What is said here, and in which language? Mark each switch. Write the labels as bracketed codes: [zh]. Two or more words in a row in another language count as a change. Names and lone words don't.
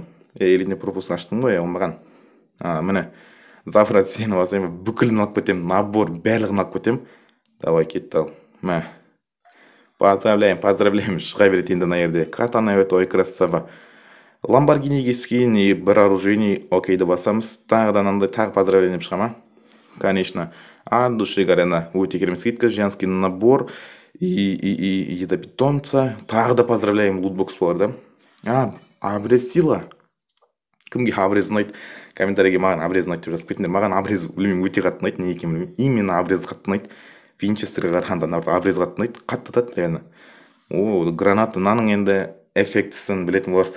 [kk] Еліне пропуск аштым ғой, оңбаған. Міне, завтра сені басайын, бүкілін алып кетем, набор барлығын алып кетем. Давай, кетті ал. Мә. Поздравляем. Шыға береді енді мына жерде. Катана, ой, красава. Ламборгиниге скин и бір оружейный, окейді басамыз. Тағыдан андай тағы поздравлением шыға ма? [ru] Конечно. От души горена. [kk] Өте керемет скидка, [ru] женский набор и еда питомца. [kk] Тағы да поздравляем, лутбокс болар, да? Абрез сила. Кімге абрез ұнайды? Комментарийге маған абрез ұнайды деп жазып кетіңдер. Маған абрез білмеймін, өте қатты ұнайды, не екенін білмеймін. Именно абрез қатты ұнайды. Винчестерге қарағанда абрез қатты ұнайды. Қатты татады, реально. Граната, мынаның енді эффектісін білетін боларсыздар.